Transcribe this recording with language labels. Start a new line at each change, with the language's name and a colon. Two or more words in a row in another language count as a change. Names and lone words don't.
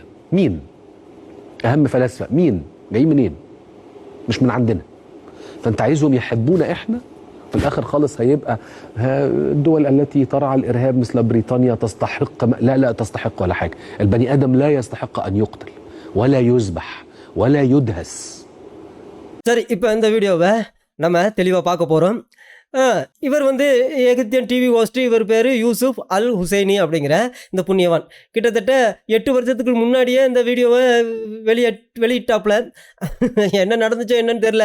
Arabic: مين؟ أهم فلاسفة مين؟ جايين منين؟ مش من عندنا. فانت عايزهم يحبونا احنا، في الاخر خالص هيبقى الدول التي ترعى الارهاب مثل بريطانيا تستحق. لا تستحق ولا حاجه. البني ادم لا يستحق ان يقتل ولا يذبح ولا يدهس.
Tamil: சரி, இப்போ இந்த வீடியோவை நம்ம தெளிவாக பார்க்க போகிறோம். இவர் வந்து
English: Egyptian TV host.
Tamil: இவர் பேர் யூசுப் அல் ஹுசைனி அப்படிங்கிற இந்த புண்ணியவான். கிட்டத்தட்ட 8 வருஷத்துக்கு முன்னாடியே இந்த வீடியோவை வெளியிட்டாப்புல. என்ன நடந்துச்சோ என்னன்னு தெரில.